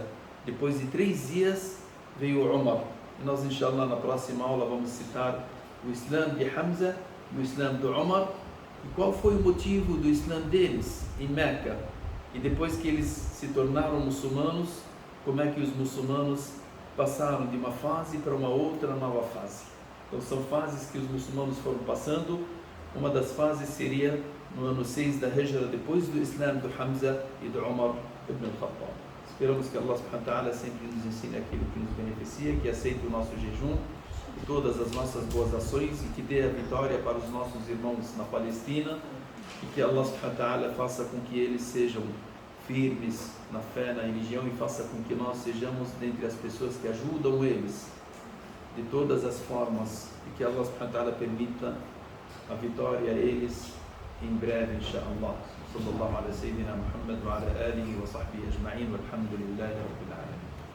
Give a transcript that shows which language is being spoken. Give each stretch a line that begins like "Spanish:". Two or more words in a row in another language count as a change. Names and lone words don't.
Portuguese: Depois de 3 dias veio o Umar. E nós, inshallah, na próxima aula vamos citar o Islã de Hamza e o Islã do Umar, e qual foi o motivo do Islã deles em Meca, e depois que eles se tornaram muçulmanos, como é que os muçulmanos passaram de uma fase para uma outra nova fase. Então são fases que os muçulmanos foram passando. Uma das fases seria no ano 6 da Hijra, depois do Islã do Hamza e do Umar ibn al-Khattab. Esperamos que
Arabic: الله سبحانه وتعالى
Portuguese: sempre nos ensine aquilo que nos beneficia, que aceite o nosso jejum e todas as nossas boas ações, e que dê a vitória para os nossos irmãos na Palestina, e que
Arabic: الله سبحانه وتعالى
Portuguese: faça com que eles sejam firmes na fé, na religião, e faça com que nós sejamos dentre as pessoas que ajudam eles de todas as formas, e que Allah subhanahu wa ta'ala permita a vitória a eles em breve, inshallah.
Arabic: صلى الله على سيدنا محمد وعلى آله وصحبه أجمعين والحمد لله رب العالمين.